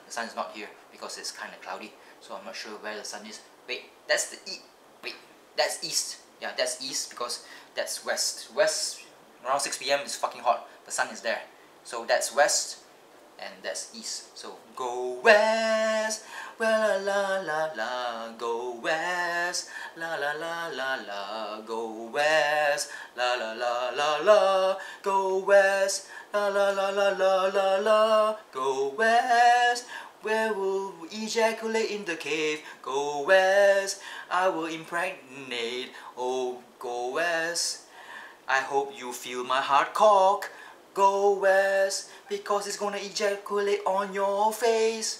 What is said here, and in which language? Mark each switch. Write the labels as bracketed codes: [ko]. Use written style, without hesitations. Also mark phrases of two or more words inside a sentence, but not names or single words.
[en] The sun is not here because it's kind of cloudy. So I'm not sure where the sun is. Wait, that's the east. Wait, that's east. Yeah, that's east because that's west. West, around 6 PM is fucking hot. The sun is there. So that's west and that's east. So go west, well la la la, go west, la la la la la, go west, la la la la la, go west, la la la la la la la, go west. Where will we ejaculate in the cave? Go west, I will impregnate. Oh, go west. I hope you feel my heart cock. Go west, because it's gonna ejaculate on your face.